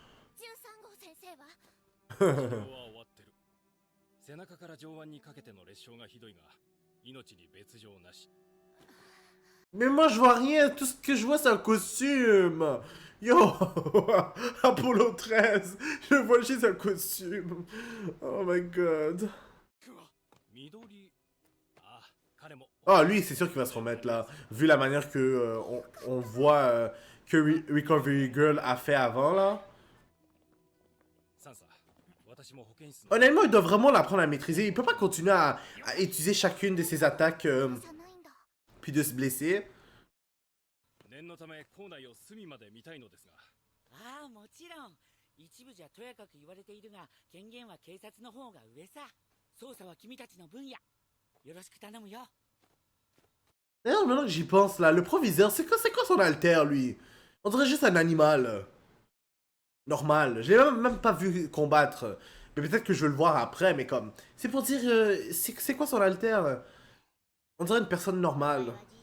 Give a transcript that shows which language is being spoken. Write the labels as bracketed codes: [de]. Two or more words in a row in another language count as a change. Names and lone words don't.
[fr] Mais moi je vois rien, tout ce que je vois c'est un costume. Yo, Apollo 13, je vois juste un costume. [en] Oh my god. [fr] Oh lui c'est sûr qu'il va se remettre là, vu la manière que on voit que Recovery Girl a fait avant là. Honnêtement, il doit vraiment l'apprendre à maîtriser. Il peut pas continuer à utiliser chacune de ses attaques puis de se blesser. [ja] ああ、もちろん。一部じゃとやかく言われているが、権限は警察の方が上さ。捜査は君たちの分野。よろしく頼むよ。 [fr] D'ailleurs, maintenant que j'y pense là, le proviseur, c'est quoi son alter lui? On dirait juste un animal. Normal. Je l'ai même pas vu combattre. Mais peut-être que je vais le voir après, mais comme... C'est pour dire... c'est quoi son alter? On dirait une personne normale.